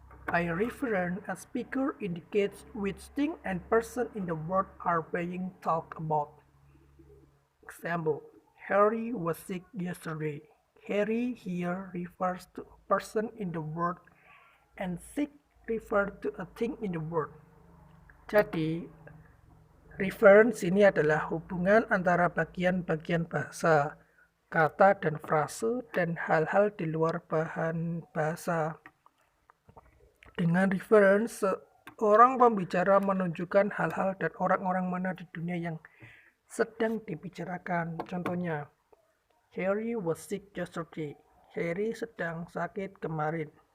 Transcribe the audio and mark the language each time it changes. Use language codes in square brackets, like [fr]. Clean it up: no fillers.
[en] By reference, a speaker indicates which thing and person in the word are being talked about. Example, Harry was sick yesterday. Harry here refers to a person in the word and sick refers to a thing in the word. [id] Jadi, reference ini adalah hubungan antara bagian-bagian bahasa, kata dan frase, dan hal-hal di luar bahan bahasa. Dengan reference, orang pembicara menunjukkan hal-hal dan orang-orang mana di dunia yang sedang dibicarakan. Contohnya, [en] Harry was sick yesterday. [id] Harry sedang sakit kemarin.